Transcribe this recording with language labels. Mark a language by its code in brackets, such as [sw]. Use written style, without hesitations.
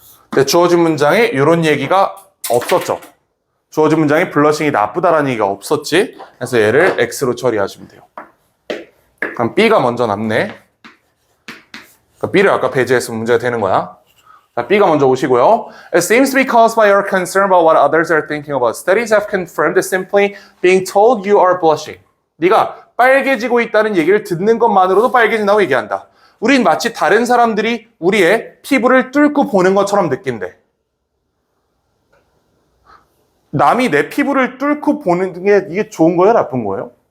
[ko] 근데 주어진 문장에 이런 얘기가 없었죠. 주어진 문장에 블러싱이 나쁘다라는 얘기가 없었지. 그래서 얘를 X로 처리하시면 돼요. 그럼 B가 먼저 남네. 그러니까 B를 아까 배제했으면 문제가 되는 거야. 자, B가 먼저 오시고요. [en] It seems to be caused by your concern about what others are thinking about. Studies have confirmed that simply being told you are blushing. [ko] 네가 빨개지고 있다는 얘기를 듣는 것만으로도 빨개진다고 얘기한다. 우린 마치 다른 사람들이 우리의 피부를 뚫고 보는 것처럼 느낀대. 남이 내 피부를 뚫고 보는 게 이게 좋은 거예요? 나쁜 거예요?